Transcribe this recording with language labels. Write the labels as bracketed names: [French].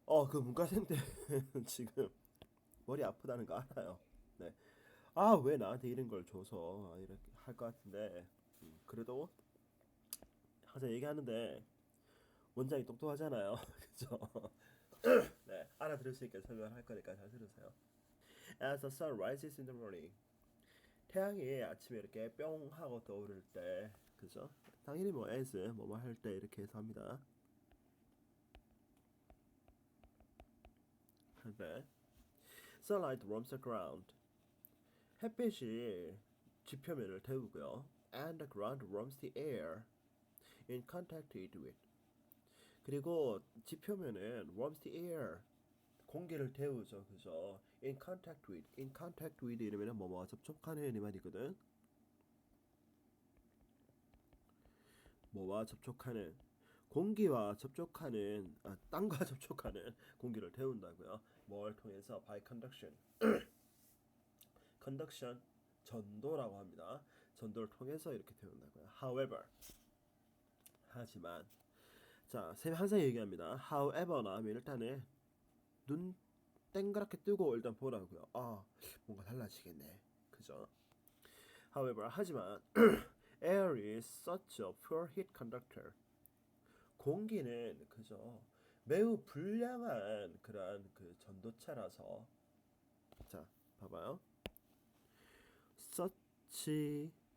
[Korean] 그 문과생들 지금 머리 아프다는 거 알아요. 네. 왜 나한테 이런 걸 줘서 이렇게 할 것 같은데 그래도 항상 얘기하는데 원장이 똑똑하잖아요. 그죠? 네. 알아들을 수 있게 설명을 할 거니까 잘 들으세요. [English] As the sun rises in the morning. [Korean] 태양이 아침에 이렇게 뿅 하고 떠오를 때 그죠? 당연히 뭐 as 뭐뭐 할 때 이렇게 해서 합니다. [English] 네. Sunlight warms the ground. [Korean] 햇빛이 지표면을 데우고요. [English] And the ground warms the air in contact with. [Korean] 그리고 지표면은 [English] warms the air [Korean] 공기를 데우죠, 그죠? [English] In contact with, in contact with [Korean] 이러면은 뭐뭐와 접촉하는 이 말이거든. 뭐와 접촉하는 공기와 접촉하는 땅과 접촉하는 공기를 데운다고요. 뭘 통해서? [English] By conduction. [Korean] conduction 전도라고 합니다. 전도를 통해서 이렇게 데운다고요. However 하지만 자, 쌤이 항상 얘기합니다. However나 하면 일단은 눈 땡그랗게 뜨고 일단 보라고요. 뭔가 달라지겠네. 그죠? [English] However [Korean] 하지만 [English] air is such a poor heat conductor. [Korean] 공기는 그죠? 매우 불량한 그러한 그 전도체라서 자, 봐봐요. such